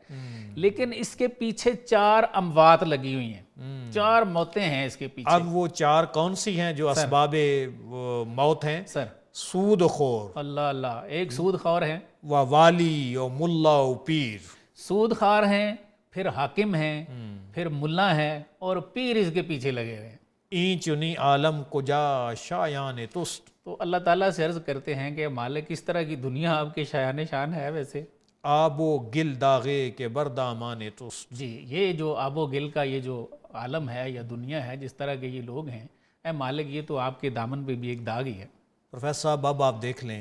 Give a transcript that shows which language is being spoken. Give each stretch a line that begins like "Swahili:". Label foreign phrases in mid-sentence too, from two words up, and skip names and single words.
Urdu: لیکن اس کے پیچھے 4 اموات لگی ہوئی ہیں، 4 موتیں ہیں اس کے پیچھے. اب وہ 4 کون سی ہیں جو اسباب موت ہیں؟ سر سود خور. اللہ اللہ. ایک سود خور ہیں،
Persian: و والی و ملا و پیر.
Urdu: سود خور ہیں، پھر حاکم ہیں، پھر ملا ہیں، اور پیر اس کے پیچھے لگے ہوئے ہیں.
Persian: این چنی عالم کجا شایان تست.
Urdu: تو اللہ تعالیٰ سے عرض کرتے ہیں کہ مالک اس طرح کی دنیا آپ کے شایان شان ہے ویسے.
Persian: آب و گل داغے کے بردامان تست.
Urdu: جی یہ جو آب و گل کا یہ جو عالم ہے یا دنیا ہے، جس طرح کے یہ لوگ ہیں، اے مالک یہ تو آپ کے دامن پہ بھی ایک داغ ہی ہے. پروفیسر صاحب اب آپ دیکھ لیں